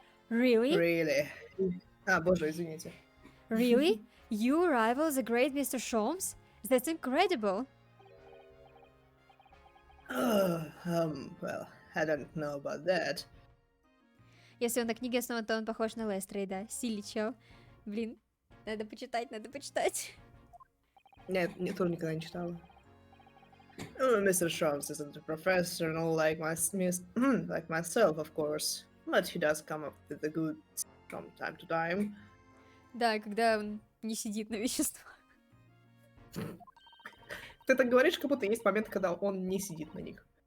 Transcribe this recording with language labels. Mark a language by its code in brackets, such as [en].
[en] Really? [ru] Really? Боже, извините. [en] Really? You rival the great Mr. Holmes? That's incredible! Well, I don't know about that. [ru] Если он на книге основан, то он похож на Лестрейда. Сильный чел. Блин, надо почитать, надо почитать. Нет, тоже никогда не читала. [en] Mr. Sharps isn't a professor, no like myself, of course. But he does come up with the goods from time to time. [ru] Да, когда он не сидит на веществах. Ты так говоришь, как будто есть момент, когда он не сидит на них.